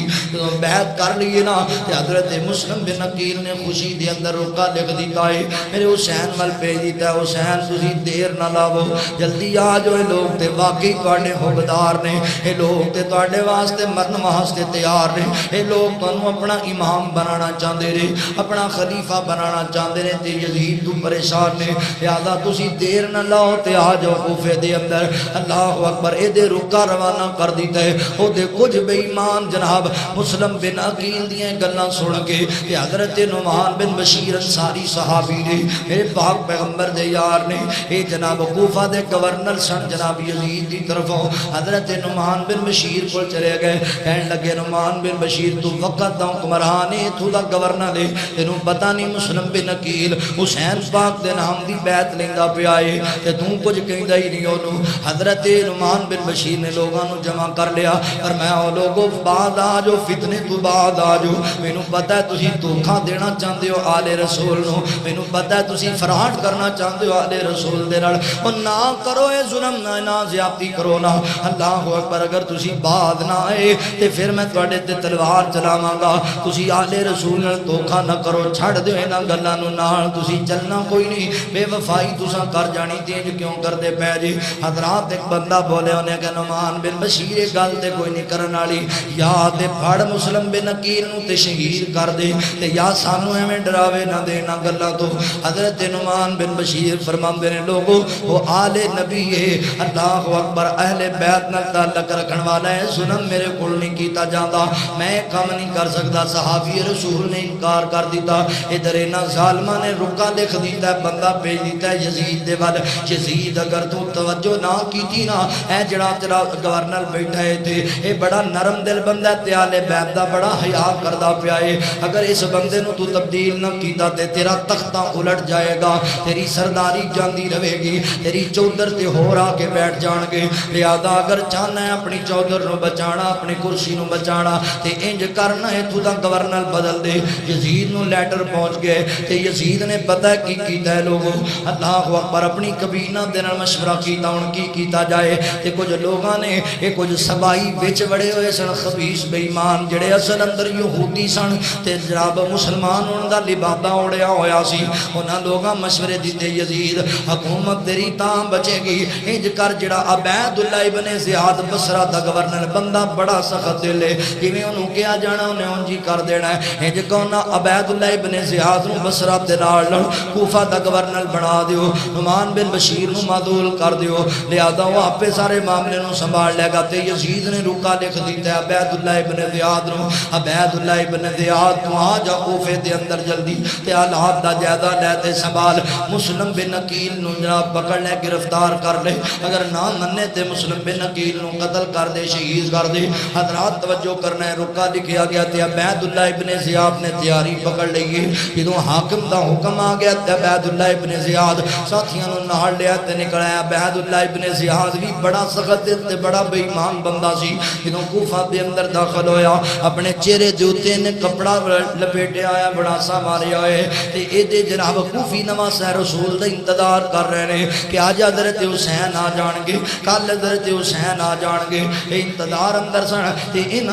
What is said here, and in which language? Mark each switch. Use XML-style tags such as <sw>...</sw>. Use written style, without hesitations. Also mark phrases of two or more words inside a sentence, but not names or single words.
<pa>جدوں بیعت کر لیے نا تے حضرت مسلم بن عقیل نے خوشی دے اندر روکا لکھ دیتا ہے میرے حسین وال بھیج دیتا ہے حسین تسی دیر نہ لاؤ جلدی آ جاؤ یہ لوگ تے واقعی تواڈے حقدار نے یہ لوگ تے تواڈے واسطے مرن واسطے تیار نے یہ لوگ تانوں اپنا امام بنانا چاہتے نے اپنا خلیفہ بنانا چاہتے نے تے یزید تو پریشان نے لہذا تسی دیر نہ لاؤ تے آ جاؤ کوفے دے اندر</pa> <ar>اللہ اکبر</ar> <pa>اے دے رکا روانہ کر دیتا ہے او دے کچھ بے ایمان جناب مسلم بن عقیل دیاں گلاں سن کے کہ حضرت نعمان بن بشیر انصاری صحابی نے میرے پاک پیغمبر دے یار نے اے جناب کوفہ دے گورنر سن جناب یزید دی طرفوں حضرت نعمان بن بشیر کو چلے گئے کہنے لگے نعمان بن بشیر تو وقت دا حکمران ہے تو دا گورنر ہے تینوں پتہ نہیں مسلم بن عقیل حسین پاک دے نام دی بیعت لیندا پیا ہے تے تو کچھ کہندا ہی نہیں اونوں حضرت نعمان بن بشیر نے لوگاں نو جمع کر لیا اور میں او لوگوں بعد آ جو فتنے تو بعد آ جو مینوں پتہ ہے تسی دھوکا دینا چاہتے ہو آل رسول نو مینوں پتہ ہے تسی فراڈ کرنا چاہتے ہو آل رسول دے نال او نہ کرو اے ظلم نہ زیادتی کرو نا</pa> <ar>اللہ اکبر</ar> <pa>اگر تسی بعد نہ آئے تے پھر میں تواڈے تے تلوار چلاواں گا تسی آل رسول نال دھوکا نہ کرو چھڑ دیو انہاں گلاں نو نال تسی چلنا کوئی نہیں بے وفائی تساں کر جانی تینج کیوں کردے پے جی حضرات ایک بندہ بولے انہیں کہ نعمان بن بشیر گل تے کوئی نہیں کرن والی یا تے پھڑ مسلم بن عقیل نو تے شہید کر دے تے یا سانو ایویں ڈراوے نہ دینا گلاں تو حضرت نعمان بن بشیر فرماندے نے لوگو وہ آل نبی ہے</pa> <ar>اللہ اکبر</ar> <pa>اہل بیت نال تعلق رکھن والا ہے ظلم میرے کول نہیں کیتا جاندا میں کم نہیں کر سکدا صحابی رسول نے انکار کر دیتا ادھر انہاں ظالماں نے رکا لکھ دیتا ہے بندہ بھیج دیتا ہے یزید دے ول یزید اگر تو توجہ نہ کیتی نا اے جڑا تیرا گورنر بیٹھا ہے تے اے بڑا نرم دل بندہ تے آل بیت دا بڑا حیا کردا پیا ہے اگر اس بندے نو تو تبدیل نہ کیتا تے تیرا تختہ الٹ جائے گا تیری سرداری جاندی رہے گی تیری چودر تے ہور آ کے بیٹھ جان گے لہذا اگر چاہنا ہے اپنی چودر نو بچانا اپنی کرسی نو بچانا تے انج کرنا ہے تو دا گورنر بدل دے یزید نو لیٹر پہنچ گئے تے یزید نے پتہ کی کیتا ہے لوگوں</pa> <ar>اللہ اکبر</ar> <pa>اپنی کابینہ دے نال مشورہ کیتا ہن کی کیتا جائے تے کچھ لوگاں نے اے کچھ سبائی وچ بڑے ہوئے سن خبیث بے ایمان جڑے اصل اندر یہودی سن تے جناب مسلمان ان دا لبادہ اڑیا ہویا سی انہاں لوگاں مشورے دیتے یزید حکومت تیری تاں بچے گی انج کر جڑا عبید اللہ ابن زیاد بصرہ دا گورنر بندہ بڑا سخت دل ہے جویں انہوں کیا جانا انہیں انجی کر دینا ہے انج کہنا عبید اللہ ابن زیاد نو بصرہ تے نال لڑ کوفہ دا گورنر بنا دیو نعمان بن بشیر نو معدول کر دیو لہذا وہ آپے سارے معاملے نو سنبھال لے گا تے یزید نے رکا لکھ دیتا ہے عبید اللہ ابن زیاد نو عبید اللہ ابن زیاد تو آ جا کوفے دے اندر جلدی تے حالات دا جائزہ لے تے سنبھال مسلم بن عقیل نو جناب پکڑ لے گرفتار کر لے اگر نہ مننے تے مسلم بن عقیل نو قتل کر دے شہید کر دے حضرات توجہ کرنا ہے رکا لکھیا گیا تے عبید اللہ ابن زیاد نے تیاری پکڑ لئی جدوں حاکم دا حکم آ گیا تے عبید اللہ ابن زیاد ساتھیاں نو نال لیا تے نکلیا عبید اللہ ابن زیاد بھی بڑا سخت دل تے بڑا بے ایمان بندہ سی جدوں کوفہ دے اندر داخل ہویا اپنے چہرے دے اوتے نے کپڑا لپیٹیا آیا بڑا سا ماریا ہے تے اے دے جناب کوفی نواز رسول دا انتظار کر رہے ہیں کہ آج حضرت حسین آ جان گے کل حضرت حسین آ جان گے اے انتظار اندر سن تے انہاں</pa>